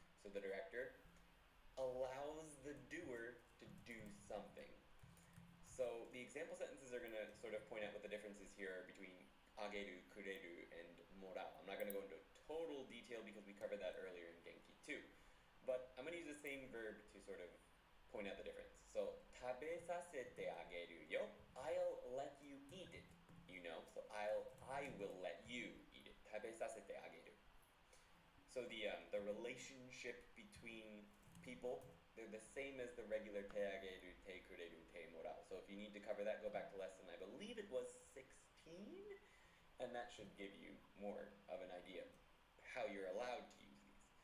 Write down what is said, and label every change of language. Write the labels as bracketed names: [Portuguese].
[English] So the director allows the doer to do something. So the example sentences are going to sort of point out what the differences here are between ageru, kureru, and morao. I'm not going to go into total detail because we covered that earlier in Genki too. But I'm going to use the same verb to sort of point out the difference. [Japanese] So, 食べさせてあげるよ. [English] I'll let you eat it. You know, so I will let you eat it. [Japanese] 食べさせてあげる. [English] So the relationship between people, they're the same as the regular te ageru, te kureru, te morao. So if you need to cover that, go back to lesson, I believe it was 16, and that should give you more of an idea of how you're allowed to use these.